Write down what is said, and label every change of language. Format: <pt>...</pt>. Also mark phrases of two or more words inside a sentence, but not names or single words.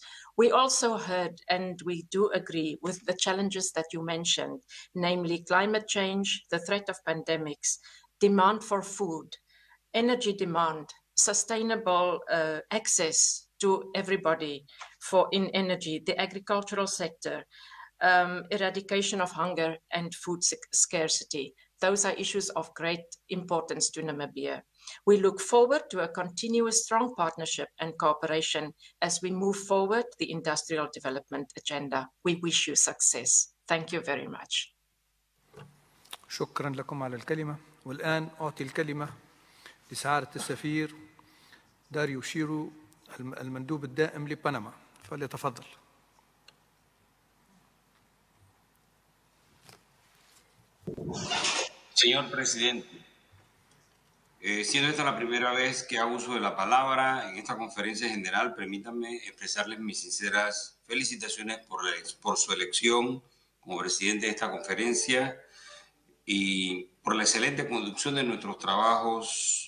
<en>We also heard, and we do agree with the challenges that you mentioned, namely climate change, the threat of pandemics, demand for food, energy demand, sustainable access to everybody in energy, the agricultural sector, eradication of hunger and food scarcity. Those are issues of great importance to Namibia. We look forward to a continuous strong partnership and cooperation as we move forward the industrial development agenda. We wish you success. Thank you very much.</en> <ar>شكرا لكم على الكلمة. والآن أعطي الكلمة لسعادة السفير داريو شيرو المندوب الدائم لبنما، فليتفضل.</ar> <es>Señor Presidente, Siendo esta la primera vez que hago uso de la palabra en esta conferencia general, permítanme expresarles mis sinceras felicitaciones por su elección como presidente de esta conferencia y por la excelente conducción de nuestros trabajos.</es>